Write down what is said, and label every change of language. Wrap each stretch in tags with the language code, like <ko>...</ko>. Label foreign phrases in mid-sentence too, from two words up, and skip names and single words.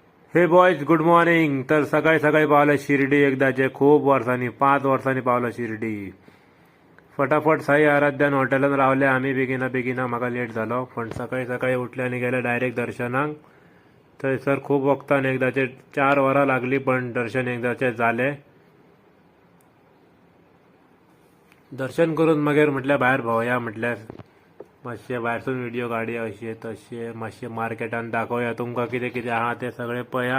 <en>hey boys good morning.</en> <kok>तर सकाळी सकाळी पावलं शिर्डी एकदाचे, खूप वर्षांनी 5 वर्षांनी पावलं शिर्डी. फटाफट साई आराध्यान हॉटेलात रावले आम्ही बेगिना म्हाका लेट झालो, पण सकाळी सकाळी उठले आणि गेले डायरेक्ट दर्शनाक. थंयसर खूप वक्तान एकदाचे 4 वरां लागली, पण दर्शन एकदाचे झाले. दर्शन करून मागीर म्हटल्यार भायर भोंवया, म्हटल्यार मातशे भायरसून व्हिडिओ काडया, अशे तशे मातशे मार्केटान दाखोवया तुमकां कितें कितें आहा तें सगळें पळया.</kok>